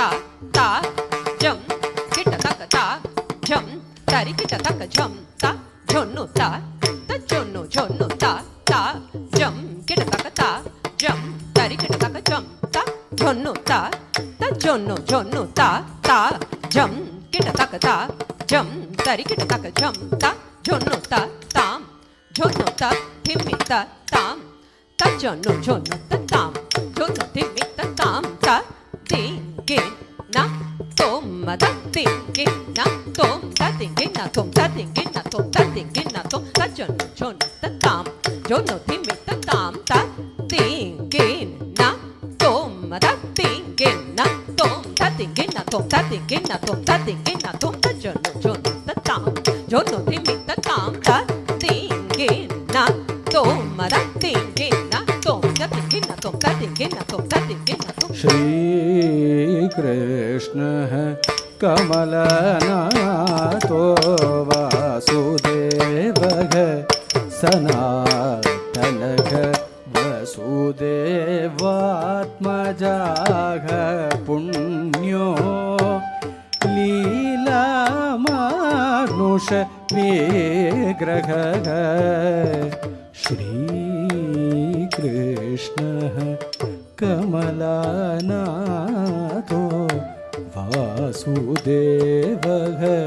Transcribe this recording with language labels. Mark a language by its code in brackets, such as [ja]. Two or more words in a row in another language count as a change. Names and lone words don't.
[sa] ತ ಜಂ ಕಿಟ್ಟ ತಕ್ಕ ತ ಜಂ ತರಿ ಕಿಟ್ಟ ತಕ್ಕ ಜಂ ತ ಜೊನ್ನು ತ ಜೊನ್ನು ಜೊನ್ನು ತ ತ ಜಂ ಕಿಟ್ಟ ತಕ್ಕ ತ ಜಂ ತರಿ ಕಿಟ್ಟ ತಕ್ಕ ಜಂ ತ ಜೊನ್ನು ತ ಜೊನ್ನು ಜೊನ್ನು ತ ತ ಜಂ ಕಿಟ್ಟ ತಕ್ಕ ತ ಜಂ ತರಿ ಕಿಟ್ಟ ತಕ್ಕ ಜಂ ತ ಜೊನ್ನು ತ ತಾಂ ಜೊನ್ನು ತ ತಿಮ್ಮಿ ತ ತಾಂ ತ ಜೊನ್ನು ಜೊನ್ನು ತ ತಾಂ ಜೊನ್ನು ತಿಮ್ಮಿ ತ ತಾಂ ತ ತಿಂಗಿ ನ ತೋಂ ಮದ ತಿಂಗಿ ನ ತೋಂ ತ ತಿಂಗಿ ನ ತೋಂ ತ ತಿಂಗಿ ನ ತೋಂ ತ ತಿಂಗಿ ನ ತೋಂ ತ ಜೊನ್ನು ಜೊನ್ನು ತ ತಾಂ ಜೊನ್ನು ತಿಮ್ಮಿ ತ ತಾಂ ತ ತಿಂಗಿ ನ ತೋಂ ಮದ ತಿಂಗಿ ನ ತೋಂ ತ ತಿಂಗಿ ನ ತೋಂ ತ ತಿಂಗಿ ನ ತೋಂ ತ ತಿಂಗಿ ನ ತೋಂ ತ ಜೊನ್ನು ಜೊನ್ನು ತ ತಾಂ ಜೊನ್ನು ತಿಮ್ಮಿ ತ ತಾಂ ತ ತಿಂಗಿ ನ ತೋಂ ಮದ ತಿಂಗಿ ನ ತೋಂ ತ ತಿಂಗಿ ನ ತೋಂ ತ ತಿಂಗಿ ನ ತೋಂ ತ ತಿಂಗಿ ನ ತೋಂ श्रीकृष्ण कमलनाथो वासुदेवः सनातनः वसुदेवात्मजाः पुण्यो लीलामानुष विग्रहः श्रीकृष्णः कमलनाथो वासुदेवः